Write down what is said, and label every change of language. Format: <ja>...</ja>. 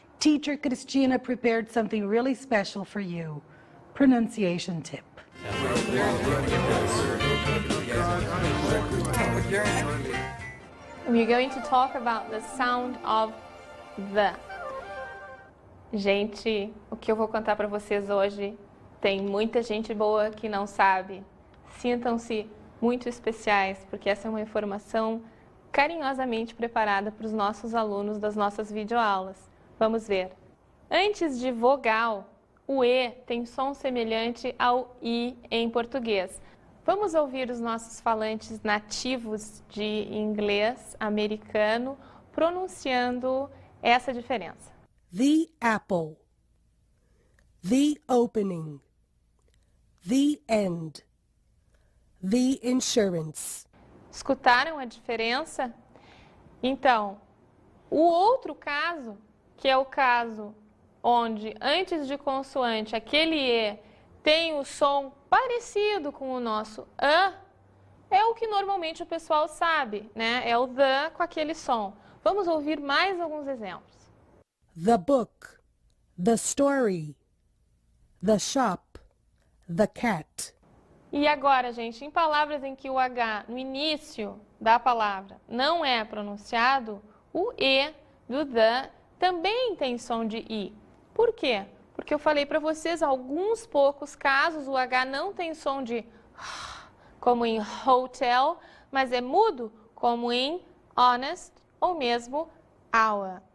<en>Teacher Cristina prepared something really special for you. Pronunciation tip. We're going to talk about the sound of the.</en> <pt>Gente, o que eu vou contar para vocês hoje, tem muita gente boa que não sabe. Sintam-se muito especiais, porque essa é uma informação carinhosamente preparada para os nossos alunos das nossas videoaulas. Vamos ver. Antes de vogal, o E tem som semelhante ao I em português. Vamos ouvir os nossos falantes nativos de inglês americano pronunciando essa diferença.</pt> <en>The apple, the opening, the end, the insurance.</en> <pt>Escutaram a diferença? Então, o outro caso, que é o caso onde antes de consoante aquele E tem o som parecido com o nosso A, é o que normalmente o pessoal sabe, né? É o the com aquele som. Vamos ouvir mais alguns exemplos.</pt> <en>The book, the story, the shop, the cat.</en> <pt>E agora, gente, em palavras em que o H no início da palavra não é pronunciado, o E do the também tem som de I. Por quê? Porque eu falei para vocês, alguns poucos casos o H não tem som de como em hotel, mas é mudo, como em honest ou mesmo hour.</pt>